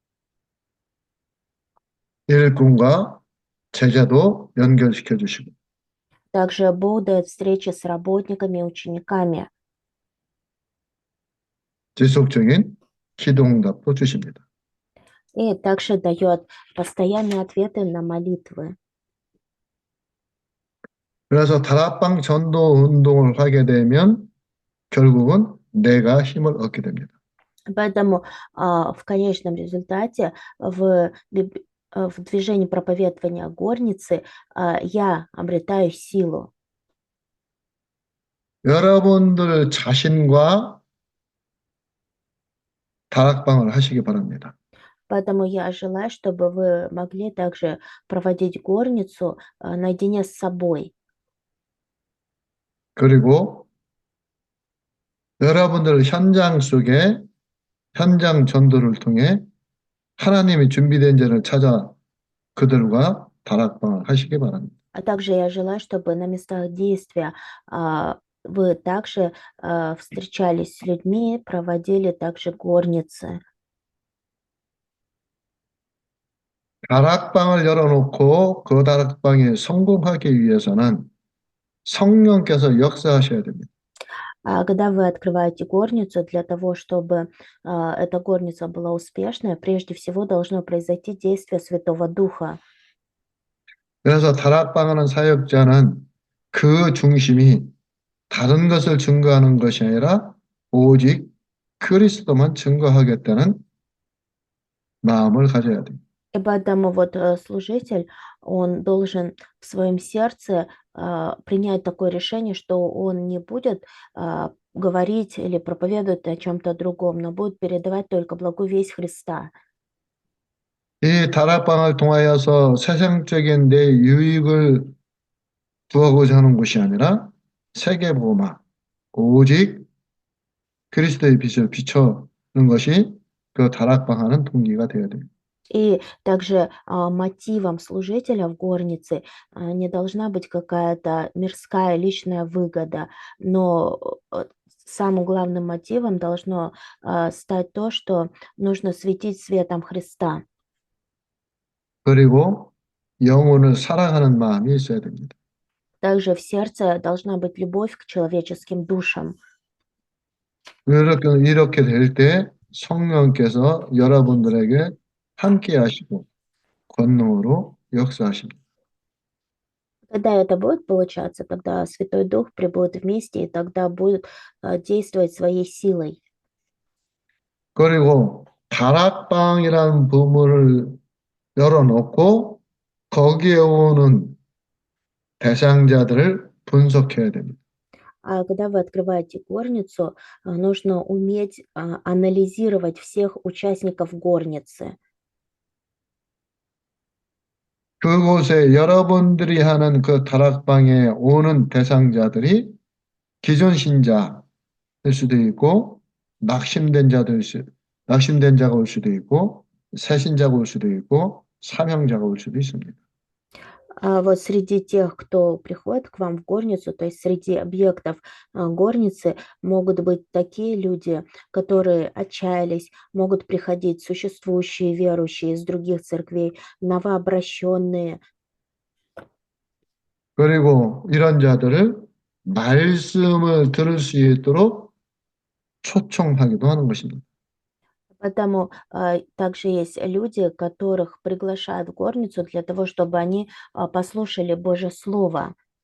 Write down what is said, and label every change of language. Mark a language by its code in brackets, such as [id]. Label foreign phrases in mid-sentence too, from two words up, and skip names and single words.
[ko] 일꾼과 제자도 연결시켜 주시고 [ru] Также Бог дает встречи с работниками и учениками. [ko] 지속적인 기도응답도 주십니다. [ru] И также дает постоянные ответы на молитвы. [ko] 그래서 다락방 전도 운동을 하게 되면 결국은 내가 힘을 얻게 됩니다. [ru] Поэтому в конечном результате в движении проповедования горницы я обретаю силу. [ko] 여러분들 자신과 다락방을 하시기 바랍니다. [ru] Поэтому я желаю, чтобы вы могли также проводить горницу наедине с собой. [ko] 그리고 여러분들 현장 속에 현장 전도를 통해 하나님이 준비된 자를 찾아 그들과 다락방을 하시기 바랍니다. [ru] А также я желаю, чтобы на местах действия вы также встречались с людьми, проводили также горницы. [ko] 다락방을 열어놓고 그 다락방이 성공하기 위해서는 성령께서 역사하셔야 됩니다. [ru] А когда вы открываете горницу, для того, чтобы эта горница была успешной, прежде всего должно произойти действие Святого Духа. [ko] 그래서 다락방하는 사역자는 그 중심이 다른 것을 증거하는 것이 아니라 오직 그리스도만 증거하겠다는 마음을 가져야 됩니다. [ru] И поэтому вот служитель, он должен в своем сердце принять такое решение, что он не будет говорить или проповедовать о чем-то другом, но будет передавать только благую весть Христа. [ko] 이 다락방을 통하여서 세상적인 내 유익을 구하고자 하는 것이 아니라 세계복음화, 오직 그리스도의 빛을 비춰는 것이 그 다락방하는 동기가 되어야 됩니다. [ru] И также мотивом служителя в горнице не должна быть какая-то мирская личная выгода, но самым главным мотивом должно стать то, что нужно светить светом Христа. [ko] 그리고 영혼을 사랑하는 마음이 있어야 됩니다. [ru] Также в сердце должна быть любовь к человеческим душам. [ko] 이렇게 될 때 성령께서 여러분들에게 함께 하시고 권능으로 역사하십니다. [ru] Когда это будет получаться, тогда Святой Дух прибудет вместе, и тогда будет действовать своей силой. [ko] 그리고 다락방이라는 부문을 열어놓고 거기에 오는 대상자들을 분석해야 됩니다. [ru] А когда вы открываете горницу, нужно уметь анализировать всех участников горницы. [ko] 그곳에 여러분들이 하는 그 다락방에 오는 대상자들이 기존 신자일 수도 있고 낙심된 자가 올 수도 있고 새신자가 올 수도 있고 사명자가 올 수도 있습니다. [ru] Вот среди тех, кто приходит к вам в горницу, то есть среди объектов горницы, могут быть такие люди, которые отчаялись, могут приходить существующие верующие из других церквей, новообращенные. [ko] 그리고 이런 자들을 말씀을 들을 수 있도록 초청하기도 하는 것입니다. [ru] Поэтому также есть люди, которых приглашают в горницу для того, чтобы они послушали Божье Слово.